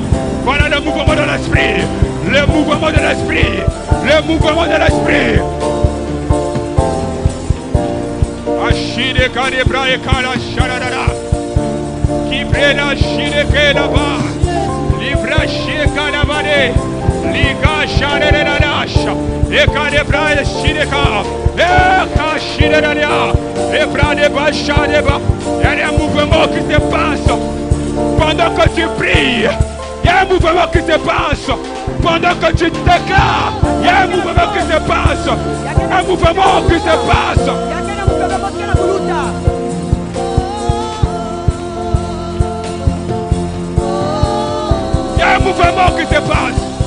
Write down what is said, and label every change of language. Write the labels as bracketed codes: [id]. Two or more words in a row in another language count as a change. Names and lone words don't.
[fr] Voilà le mouvement de l'esprit, le mouvement de l'esprit, le mouvement de l'esprit. Achide kade bras et kala sharadara, qui prend chile que là-bas, libra chile kalabale. Liga sharere la nasha, eka de brae shireka, eka shireralia, ebra de bacha de ba. Il y a un mouvement qui se passe pendant que tu pries. Il y a un mouvement qui se passe pendant que tu déclares. Il y a un mouvement qui se passe. Un mouvement qui se passe. Il y a un mouvement qui se passe.